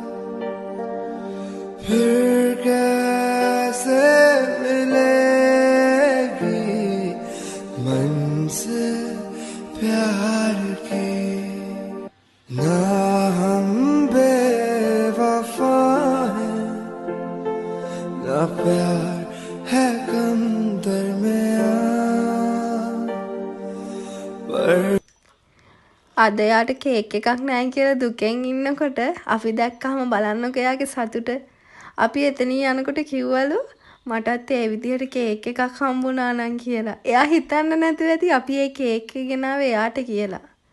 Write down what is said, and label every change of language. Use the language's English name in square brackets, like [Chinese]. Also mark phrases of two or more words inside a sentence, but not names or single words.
[Hindi] फिर कैसे मिलेगी मंज़िल प्यार की. ना हम बेवफा हैं, ना प्यार है कम दरमियां, पर [Sinhala] අද යාට කේක් එකක් නැහැ කියලා දුකෙන් ඉන්නකොට අපි දැක්කම බලන්නකෝ එයාගේ සතුට. අපි එතනින් යනකොට කිව්වලු මටත් ඒ විදිහට කේක් එකක් හම්බුණා නම් කියලා. එයා හිතන්න නැතුව ඇති අපි ඒ කේක් එක ගෙනාවේ එයාට කියලා.